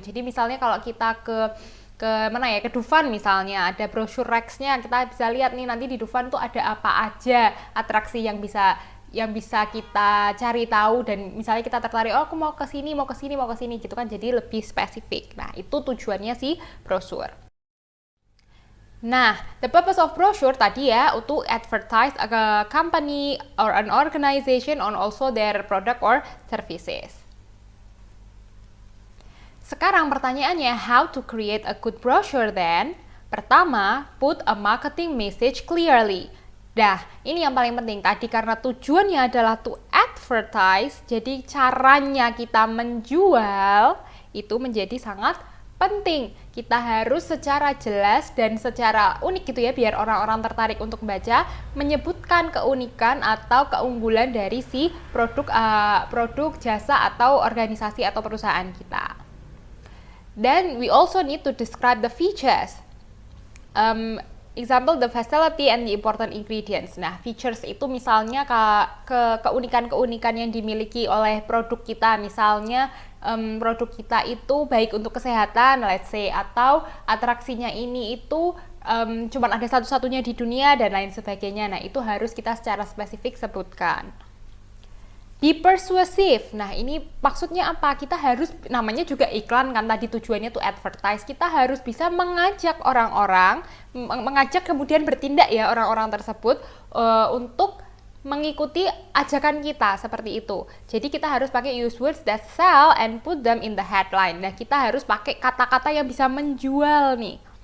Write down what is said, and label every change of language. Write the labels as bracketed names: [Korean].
[Indonesian] Jadi misalnya kalau kita ke mana ya, ke Dufan misalnya, ada brosur racks-nya, kita bisa lihat nih nanti di Dufan tuh ada apa aja atraksi yang bisa kita cari tahu, dan misalnya kita tertarik, oh aku mau ke sini gitu kan, jadi lebih spesifik. Nah, itu tujuannya si brosur. [English] Nah, the purpose of brochure [Indonesian] tadi ya untuk [English] advertise a company or an organization on also their product or services. [Indonesian] Sekarang pertanyaannya, [English] how to create a good brochure then? [Indonesian] Pertama, [English] put a marketing message clearly. [Indonesian] Dah, ini yang paling penting tadi, karena tujuannya adalah [English] to advertise, [Indonesian] jadi caranya kita menjual itu menjadi sangat penting. Kita harus secara jelas dan secara unik gitu ya, biar orang-orang tertarik untuk membaca, menyebutkan keunikan atau keunggulan dari si produk, jasa atau organisasi atau perusahaan kita. [English] Then we also need to describe the features. Example, the facility and the important ingredients. [Indonesian] Nah, features itu misalnya keunikan-keunikan yang dimiliki oleh produk kita. Misalnya produk kita itu baik untuk kesehatan, [English] let's say, [Indonesian] atau atraksinya ini itu cuma ada satu-satunya di dunia dan lain sebagainya. Nah, itu harus kita secara spesifik sebutkan. [English] Be persuasive. [Indonesian] Nah, ini maksudnya apa? Kita harus, namanya juga iklan kan, tadi tujuannya [English] to advertise. [Indonesian] Kita harus bisa mengajak orang-orang, mengajak kemudian bertindak ya orang-orang tersebut untuk mengikuti ajakan kita seperti itu. Jadi kita harus pakai [English] use words that sell and put them in the headline. [Indonesian] Nah, kita harus pakai kata-kata yang bisa menjual nih.